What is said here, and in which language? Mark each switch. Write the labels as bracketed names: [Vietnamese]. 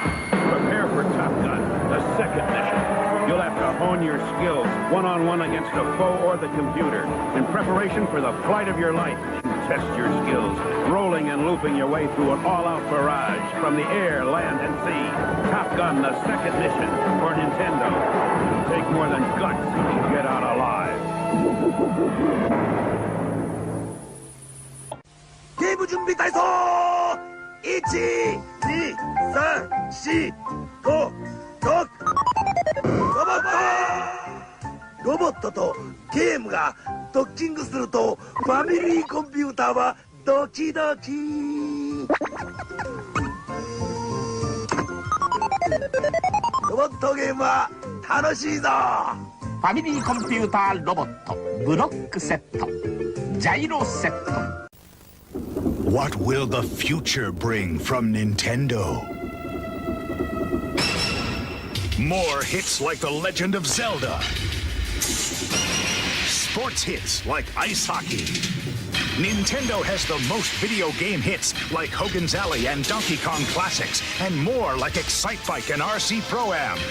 [English] Prepare for Top Gun, the second mission. You'll have to hone your skills one-on-one against a foe or the computer in preparation for the flight of your life. Test your skills, rolling and looping your way through an all-out barrage from the air, land, and sea. Top Gun, the second mission for Nintendo. It'll take more than guts to get out alive. [Japanese] ゲーム準備体操 !1、2、3、4、5、6ロボットとゲームがドッキングするとファミリーコンピューターはドキドキロボットゲームは楽しいぞファミリーコンピューターロボットブロックセットジャイロセット。 [English] What will the future bring from Nintendo? More hits like The Legend of Zelda. Sports hits like ice hockey. Nintendo has the most video game hits like Hogan's Alley and Donkey Kong Classics, and more like Excitebike and RC Pro-Am.